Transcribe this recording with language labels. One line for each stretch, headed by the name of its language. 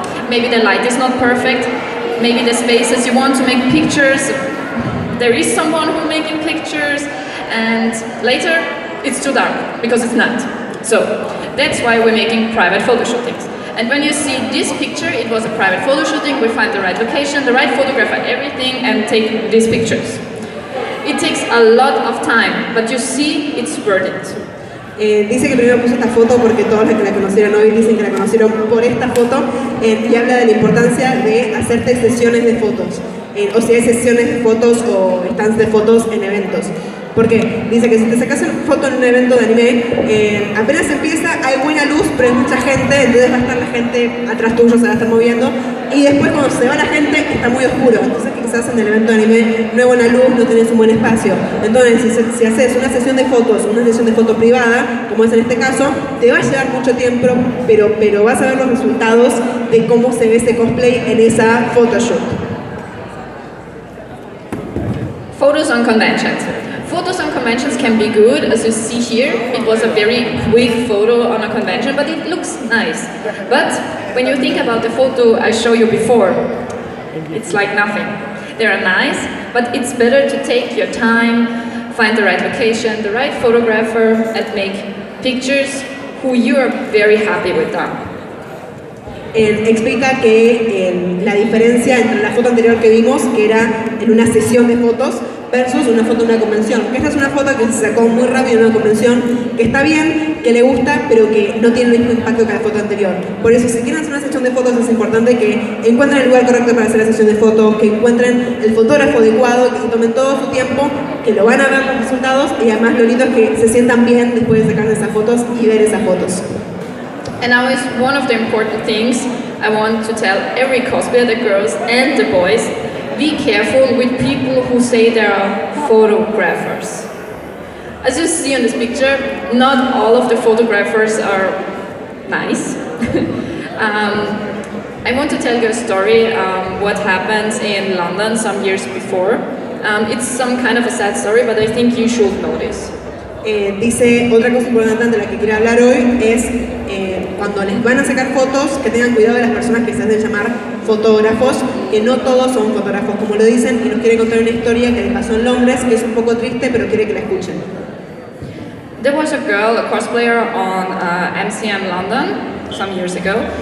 English: Maybe the light is not perfect, maybe the spaces you want to make pictures, there is someone who's making pictures, and later it's too dark because it's not. So that's why we're making private photo shootings. And when you see this picture, it was a private photo shooting. We find the right location, the right photographer, everything, and take these pictures. It takes a lot of time, but you see it's worth it.
Spanish: Dice que primero puso esta foto porque todos los que la conocieron hoy dicen que la conocieron por esta foto, y habla de la importancia de hacerte sesiones de fotos, o si hay sesiones de fotos o stands de fotos en eventos. Porque dice que si te sacas una foto en un evento de anime, apenas empieza, hay buena luz, pero hay mucha gente, entonces va a estar la gente atrás tuyo, se va a estar moviendo, y después cuando se va la gente está muy oscuro, entonces quizás en el evento de anime no hay buena luz, no tenés un buen espacio. Entonces si haces una sesión de fotos, una sesión de foto privada, como es en este caso, te va a llevar mucho tiempo, pero vas a ver los resultados de cómo se ve ese cosplay en esa photoshoot.
English: Photos on conventions. Photos on conventions can be good, as you see here. It was a very quick photo on a convention, but it looks nice. But when you think about the photo I showed you before, it's like nothing. They are nice, but it's better to take your time, find the right location, the right photographer, and make pictures who you are very happy with them.
Spanish: Explica que la diferencia entre la foto anterior que vimos, que era en una sesión de fotos, versus una foto en una convención. Que esta es una foto que se sacó muy rápido en una convención, que está bien, que le gusta, pero que no tiene el mismo impacto que la foto anterior. Por eso, si quieren hacer una sesión de fotos, es importante que encuentren el lugar correcto para hacer la sesión de fotos, que encuentren el fotógrafo adecuado, que se tomen todo su tiempo, que lo van a ver los resultados, y además lo lindo es que se sientan bien después de sacar esas fotos y ver esas fotos.
English: And now is one of the important things I want to tell every cosplayer, the girls and the boys. Be careful with people who say they are photographers. As you see on this picture, not all of the photographers are nice. I want to tell you a story, what happened in London some years before. It's some kind of a sad story, but I think you should know this.
Spanish: Dice, otra cosa importante de la que quiero hablar hoy es cuando les van a sacar fotos, que tengan cuidado de las personas que se hacen llamar fotógrafos, que no todos son fotógrafos como lo dicen, y nos quiere contar una historia que le pasó en Londres, que es un poco triste, pero quiere que la escuchen.
English: There was a girl, a cosplayer on MCM London some years ago.